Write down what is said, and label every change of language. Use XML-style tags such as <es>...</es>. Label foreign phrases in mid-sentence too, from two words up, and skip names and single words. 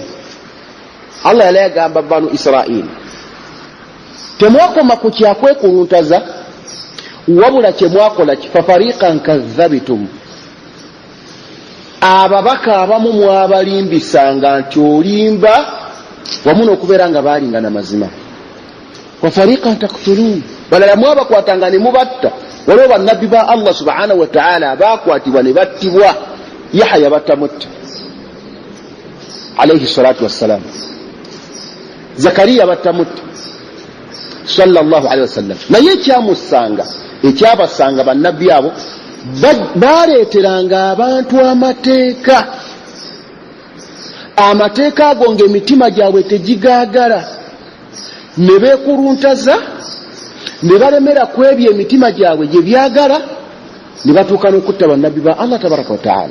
<lg>Allah yali agamba banu Israili temwakoma ku kyakwekuluntaza, wabula kye mwakola</lg> <ar>ففريقا كذبتم,</ar> <lg>ababaka abamu mwabalimbisanga nti olimba wamu n'okubeera nga baalinga na mazima.</lg> <ar>وفريقا تقتلون,</ar> <lg>balala mwabakwatanga ne mubatta. waliwo bannabbi ba</lg> <ar>الله سبحانه وتعالى</ar> <lg>abakwatibwa ne battibwa. Yahya batamutta</lg> <ar>عليه الصلاة والسلام,</ar> <lg>Zakariya batamutta</lg> <ar>صلى الله عليه وسلم.</ar> <lg>naye ekyabasanga bannabbi abo baleeteranga abantu amateeka ago ng'emitima gyabwe tegigaagala, ne beekuluntaza ne balemera ku ebyo emitima gyabwe gye byagala, ne batuuka n'okutta bannabbi ba</lg> <ar>الله تبارك وتعالى.</ar>